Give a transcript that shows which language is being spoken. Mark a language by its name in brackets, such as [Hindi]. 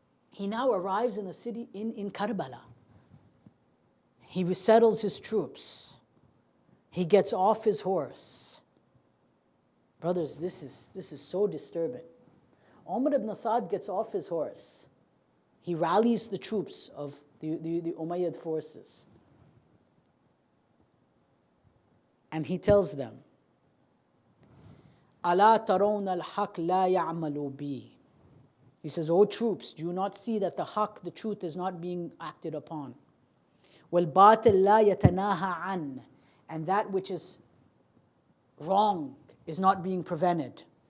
[English] He now arrives in the city in Karbala. He resettles his troops. He gets off his horse. Brothers, this is so disturbing. Umar ibn Sa'd gets off his horse. He rallies the troops of the Umayyad forces. And he tells them, [Arabic] أَلَا تَرَوْنَ الْحَقْ لَا يَعْمَلُ بِي. [English] He says, O troops, do you not see that the haqq, the truth, is not being acted upon? [Arabic] وَالْبَاطِلْ لَا يَتَنَاهَى عَنْ. [English] And that which is wrong is not being prevented.